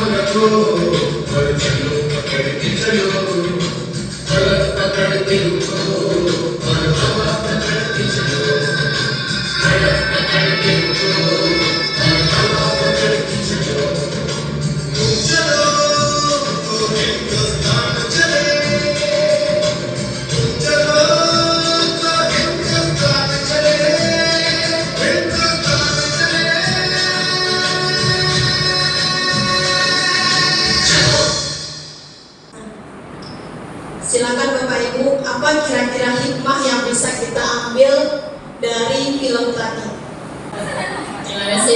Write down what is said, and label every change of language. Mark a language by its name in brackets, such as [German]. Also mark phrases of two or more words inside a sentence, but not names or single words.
[Hindi] को और चलो पकड़ के चलो फलक पकड़ के रुको और हवा पकड़ के चलो फलक पकड़ के रुको और हवा पकड़ के चलो तुम चलो तो हिंदुस्तान चले तुम चलो तो हिंदुस्तान चले हिंदुस्तान चले [Indonesian] Silakan Bapak Ibu, apa kira-kira hikmah yang bisa kita ambil dari film tadi? Terima kasih.